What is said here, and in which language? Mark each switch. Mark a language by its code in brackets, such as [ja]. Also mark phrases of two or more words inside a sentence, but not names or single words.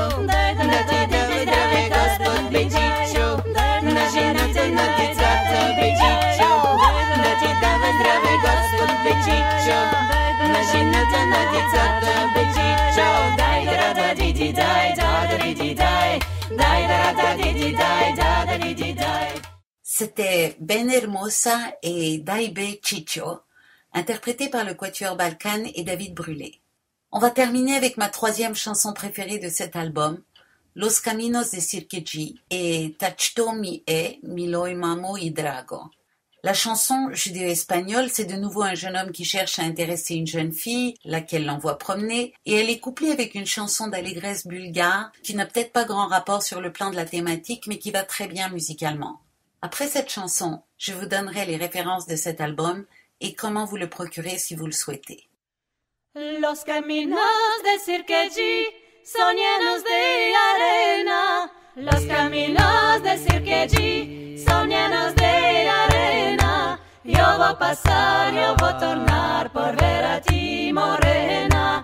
[bg] Да ти дава здраве Господ, бечичо, на жената, на децата, бечичо. Да ти дава здраве Господ, бечичо, на жената, на децата, бечичо. Дай да да ди ди дай, да да ди ди дай, дай да да ди ди дай, да да ди ди дай. [fr] C'était Ben Hermosa et Daibe Chicho, interprétés par le Quatuor Balkan et David Brûlé. On va terminer avec ma troisième chanson préférée de cet album, Los Caminos de Sirkeji et Tachto mi e Miloi Mamo y Drago. La chanson judéo-espagnole, c'est de nouveau un jeune homme qui cherche à intéresser une jeune fille, laquelle l'envoie promener, et elle est couplée avec une chanson d'allégresse bulgare qui n'a peut-être pas grand rapport sur le plan de la thématique, mais qui va très bien musicalement. Après cette chanson, je vous donnerai les références de cet album et comment vous le procurer si vous le souhaitez. [lad] Los caminos de Sirkeji son llenos de arena. Los caminos de Sirkeji son llenos de arena. Yo voy a pasar, yo voy a tornar por ver a ti, morena.